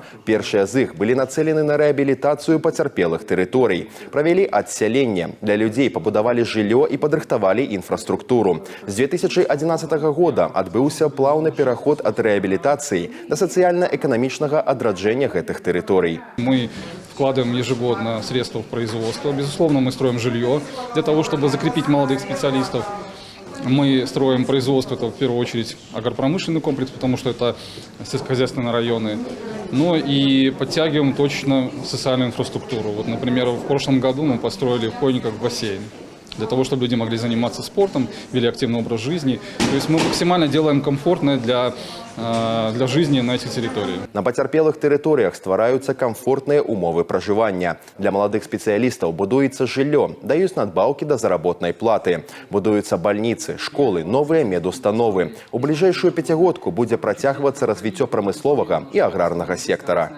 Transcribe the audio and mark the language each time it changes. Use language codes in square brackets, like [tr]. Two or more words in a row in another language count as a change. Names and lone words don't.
[be] Першыя з іх былі нацэлены на рэабілітацыю пацярпелых тэрыторый. Правялі адсяленне. Для людзей пабудавалі жыллё і падрыхтавалі інфраструктуру. З 2011 года адбыўся плаўны пераход ад рэабілітацыі да сацыяльна-эканамічнага адраджэння гэтых тэрыторый. [ru] Мы вкладываем ежегодно средства в производство. Безусловно, мы строим жилье для того, чтобы закрепить молодых специалистов. Мы строим производство, это в первую очередь агропромышленный комплекс, потому что это сельскохозяйственные районы. Но и подтягиваем точно социальную инфраструктуру. Вот, например, в прошлом году мы построили в Хойниках бассейн, для того, чтобы люди могли заниматься спортом, вели активный образ жизни. То есть мы максимально делаем комфортное для жизни на этих территориях. [be] На пацярпелых тэрыторыях ствараюцца камфортныя умовы пражывання. Для маладых спецыялістаў будуецца жыллё, даюць надбаўкі да заработнай платы. Будуюцца бальніцы, школы, новыя медустановы. У бліжэйшую пяцігодку будзе працягвацца развіццё прамысловага і аграрнага сектара.